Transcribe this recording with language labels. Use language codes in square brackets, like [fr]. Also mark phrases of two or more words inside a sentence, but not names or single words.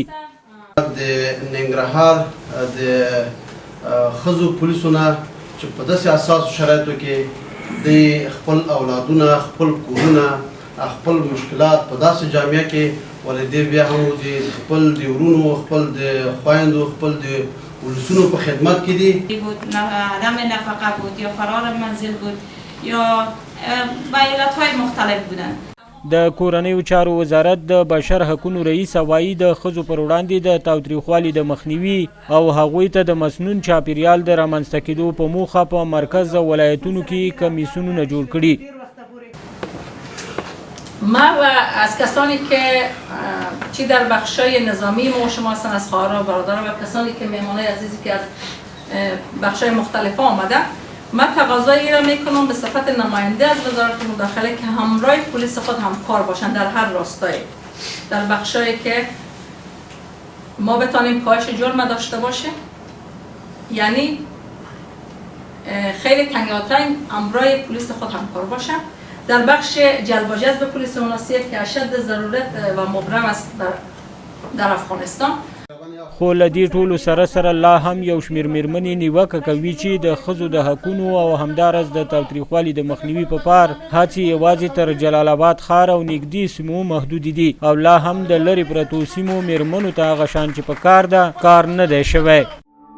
[ps] د ننګرهار د ښځو پولیسو نه چې په داسې اساسو شرایطو کې د خپل اولادونه، خپل کورونه، خپل مشکلات په داسې جامعه کې والدې بیا هم د خپل د ورونو، خپل د خویندو، خپل د ولسونو په خدمت کې دي. [fa] عدم نفقه بود یا فرار منزل بود یا با علتهای مختلف بودن. [ps] د کورنیو چارو وزارت د بشر حقونو رئیس وایي د ښځو پر وړاندې د تاوتریخوالي د مخنیوي او هغوی ته د مسنون چاپیریال د رامنځته کېدو په موخه په مرکز او ولایتونو کې کمیسیونونه جوړ کړي. [fa] ما و از کسانی که چی در بخشای نظامی ما و شما هستن، از خواهران و برادران و کسانی که مهمانای عزیزی که از بخشای مختلف آمده، من تقاضایی را میکنم به صفت نماینده از وزارت مداخله که همراه پلیس خود همکار باشند در هر راستایی، در بخشایی که ما بتانیم کاهش جرم داشته باشه، یعنی خیلی تنگاتنگ همراه پلیس خود همکار باشند. در بخش جلب و جذب پلیس مناسب که اشد ضرورت و مبرم است در افغانستان. [ps] خو له دې ټولو سره لا هم یو شمېر مېرمنې نیوکه کوي چې د ښځو د حقونو او همداراز د تاوتریخوالي د مخنیوي په پار هڅې یوازې تر جلال آباد ښار او نږدې سیمو محدودې دي او لا هم د لرې پرتو سیمو مېرمنو ته هغه شان چې په کار ده کار نه دی شوی.